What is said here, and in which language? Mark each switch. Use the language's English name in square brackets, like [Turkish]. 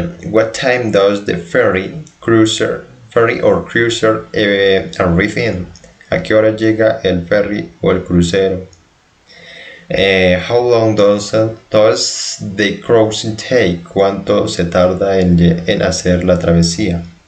[English] What time does the ferry or cruiser arrive in? [Spanish] ¿A qué hora llega el ferry o el crucero? [English] How long does the crossing take? [Spanish] ¿Cuánto se tarda en hacer la travesía?